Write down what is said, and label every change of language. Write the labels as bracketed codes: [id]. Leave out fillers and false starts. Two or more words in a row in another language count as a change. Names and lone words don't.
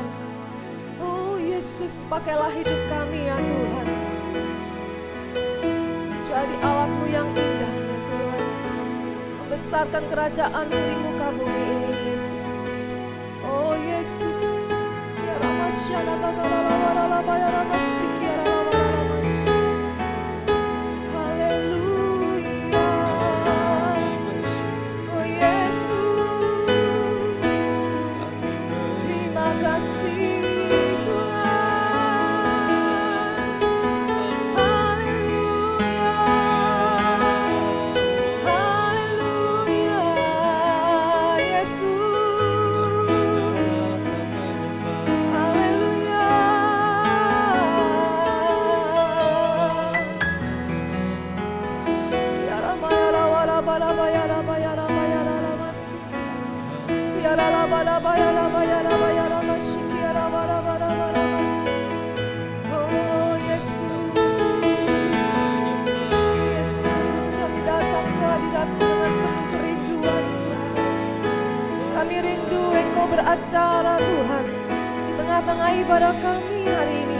[id] Oh Yesus, pakailah hidup kami ya Tuhan. Jadi alat-Mu yang indah ya Tuhan, membesarkan kerajaan-Mu di muka bumi ini Yesus. Oh Yesus, ya Ramasyana Takarala Warala Bayara Masyikiara Warala Masyi. Haleluya. Oh Yesus, terima kasih Tuhan. Haleluya. Haleluya Yesus. Haleluya. Ya Rama ya Rawa Raba Raba ya Raba ya Raba ya Rama Masyi. Ya Raba Raba ya Raba ya Raba ya Rama Syiki ya Raba Raba Raba Rama Masyi. Oh Yesus, Yesus, kami datang ke hadirat-Mu dengan penuh kerinduan Tuhan. Kami rindu Engkau beracara Tuhan di tengah-tengah ibadah kami hari ini.